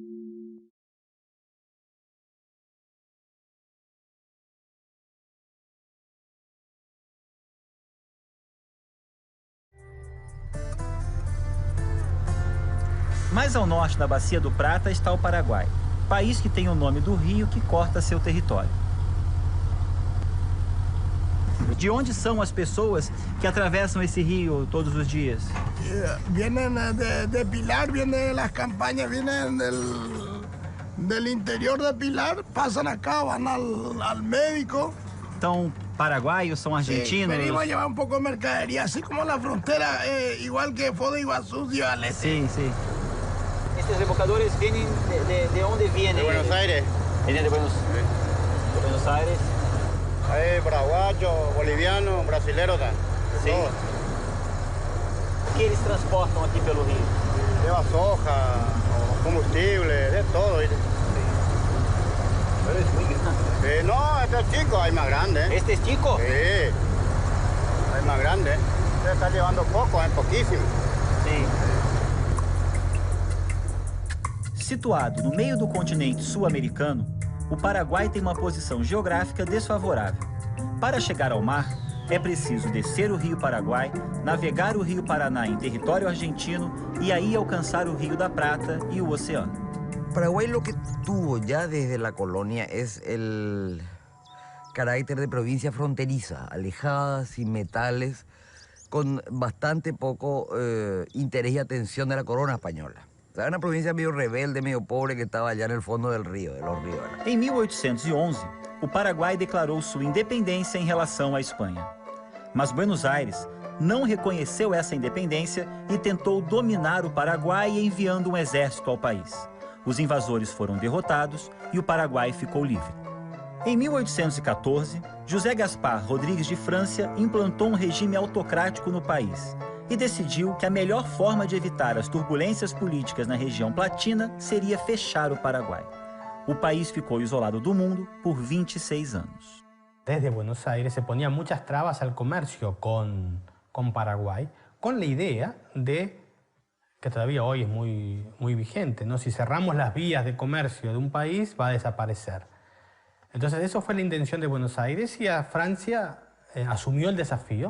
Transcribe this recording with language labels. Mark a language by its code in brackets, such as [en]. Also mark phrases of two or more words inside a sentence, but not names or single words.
[pt] Mais ao norte da Bacia do Prata está o Paraguai, país que tem o nome do rio que corta seu território. De onde são as pessoas que atravessam esse rio todos os dias? [es] Vienen de Pilar, vienen las campañas, vienen del interior de Pilar, pasan acá, van al médico. [pt] Então, paraguaios são argentinos? [es] Sí, venimos a llevar un poco de mercadería, así como la frontera, igual que Foz de Iguazú, Ciudad del Este. [pt] Sim, sim. Estes rebocadores [es] vienen de onde vienen? De Buenos Aires. Vienen de Buenos Aires. Hay paraguayos, bolivianos, brasileños también. [pt] Sim. O que eles transportam aqui pelo rio? [es] Lleva soja, combustible, de todo. ¿Viste? Pero es muy grande. No, este es chico, hay más grande. Este es chico? Sí, hay más grande. Usted está llevando poco, hay poquísimo. [pt] Sim. Situado no meio do continente sul-americano, o Paraguai tem uma posição geográfica desfavorável. Para chegar ao mar, é preciso descer o Rio Paraguai, navegar o Rio Paraná em território argentino e aí alcançar o Rio da Prata e o oceano. [es] Paraguay lo que tuvo ya desde la colonia es el carácter de provincia fronteriza, alejada, sin metales, con bastante poco interés y atención de la corona española. O sea, una provincia medio rebelde, medio pobre que estaba allá en el fondo del río, de los ríos. [pt] Em 1811, o Paraguai declarou sua independência em relação à Espanha. Mas Buenos Aires não reconheceu essa independência e tentou dominar o Paraguai enviando um exército ao país. Os invasores foram derrotados e o Paraguai ficou livre. Em 1814, José Gaspar Rodrigues de França implantou um regime autocrático no país. e decidiu que a melhor forma de evitar as turbulências políticas na região platina seria fechar o Paraguai. O país ficou isolado do mundo por 26 anos. [es] Desde Buenos Aires se ponían muchas trabas al comercio con Paraguay, con la idea de, que todavía hoy es muy vigente, ¿no? Si cerramos las vías de comercio de un país, va a desaparecer. Entonces, eso fue la intención de Buenos Aires y a Francia asumió el desafío.